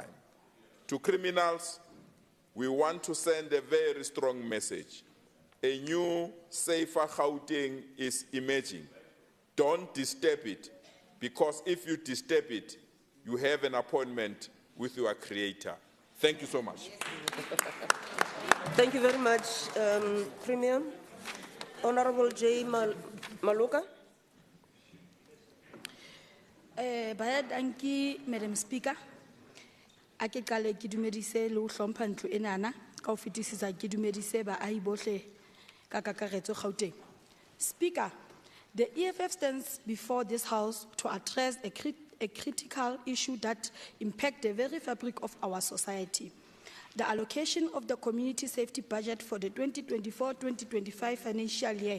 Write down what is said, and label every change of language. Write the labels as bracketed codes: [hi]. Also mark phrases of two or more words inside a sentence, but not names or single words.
[en] To criminals, we want to send a very strong message. A new, safer Gauteng is emerging. Don't disturb it, because if you disturb it, you have an appointment with your Creator. Thank you so much. Thank you very much, Premier. Honorable J. Maluka. Bayadanki, Madam Speaker. [st] Ake kale ki dumedise le ho hlompha ntlo enana ka ho fetisisa ke dumedise baahi bohle ka kakaretso Gauteng. [en] Speaker, the EFF stands before this House to address a critical issue that impacts the very fabric of our society. The allocation of the community safety budget for the 2024-2025 financial year.